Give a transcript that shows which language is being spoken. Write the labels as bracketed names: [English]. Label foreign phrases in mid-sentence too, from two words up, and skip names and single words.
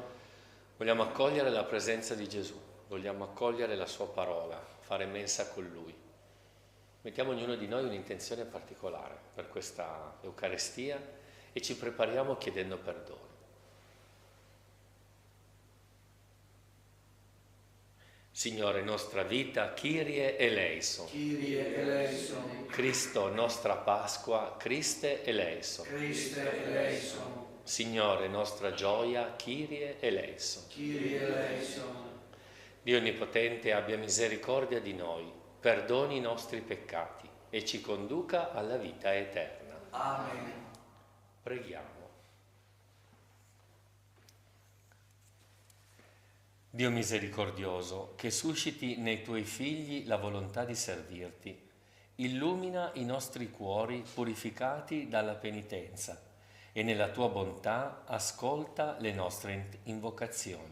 [Italian] Vogliamo accogliere la presenza di Gesù, vogliamo accogliere la sua parola, fare mensa con Lui. Mettiamo ognuno di noi un'intenzione particolare per questa Eucaristia e ci prepariamo chiedendo perdono. Signore, nostra vita, [Greek] Κύριε ἐλέησον. Κύριε ἐλέησον. [Italian] Cristo, nostra Pasqua, [Greek] Χριστὲ ἐλέησον. Χριστὲ ἐλέησον. [Italian] Signore, nostra gioia, [Greek] Κύριε ἐλέησον. Κύριε ἐλέησον. [Italian] Dio Onnipotente abbia misericordia di noi, perdoni i nostri peccati e ci conduca alla vita eterna. Amen. Preghiamo. Dio misericordioso, che susciti nei tuoi figli la volontà di servirti, illumina i nostri cuori purificati dalla penitenza e nella tua bontà ascolta le nostre invocazioni.